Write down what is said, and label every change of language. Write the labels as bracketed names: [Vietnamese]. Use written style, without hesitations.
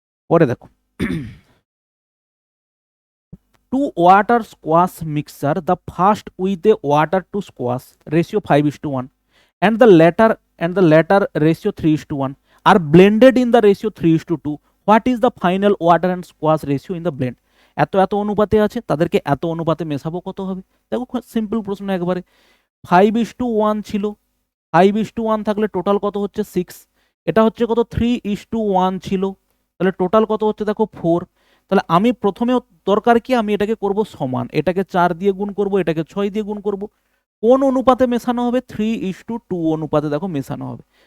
[Bangla] পরে দেখো [English] Two water squash mixture, the first with a water to squash ratio 5:1 and the latter ratio 3:1 are blended in the ratio 3:2. What is the final water and squash ratio in the blend? [Bangla] এত এত অনুপাতে আছে, তাদেরকে এত অনুপাতে মেশাবো, কত হবে? দেখো সিম্পল প্রশ্ন একবারে, 5:1 ছিল, 5:1 থাকলে টোটাল কত হচ্ছে 6, এটা হচ্ছে কত 3:1 ছিল, তাহলে টোটাল কত হচ্ছে দেখো 4। তাহলে আমি প্রথমে দরকার কি, আমি এটাকে করব সমান, এটাকে 4 দিয়ে গুণ করব, এটাকে 6 দিয়ে গুণ করব, কোন অনুপাতে মেশানো হবে 3:2 অনুপাতে দেখো মেশানো হবে।